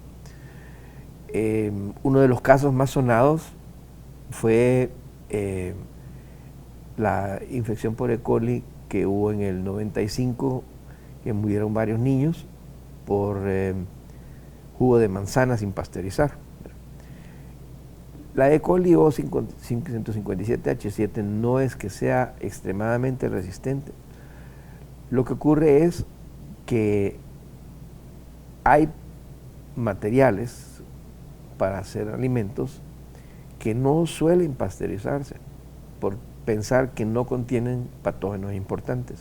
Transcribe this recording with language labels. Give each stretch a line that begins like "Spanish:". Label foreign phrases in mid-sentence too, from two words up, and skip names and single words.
Spanish: Uno de los casos más sonados fue la infección por E. coli que hubo en el 95, que murieron varios niños por jugo de manzana sin pasteurizar. La E. coli O157H7 no es que sea extremadamente resistente. Lo que ocurre es que hay materiales para hacer alimentos que no suelen pasteurizarse por pensar que no contienen patógenos importantes.